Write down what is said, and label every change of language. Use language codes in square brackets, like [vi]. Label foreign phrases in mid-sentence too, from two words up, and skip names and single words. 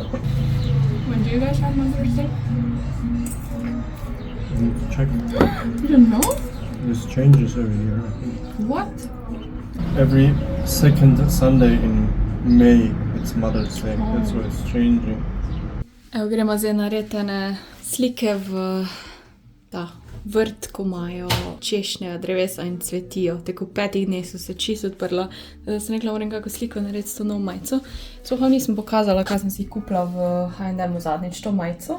[en] When do you guys have Mother's Day? I need to check. You don't know? This changes every year, I think. What? Every second Sunday in May it's Mother's Day. That's why it's changing. [sl] Evo, gremo zdaj narediti ene slike v ta vrt, ko imajo češnje, drevesa in cvetijo. Tako v 5 dneh so se čisto odprla. Da sem rekla, moram kako sliko narediti s to novo majico. Sploh vam nisem pokazala, kaj sem si jih kupila v H&M zadnjič, to majico.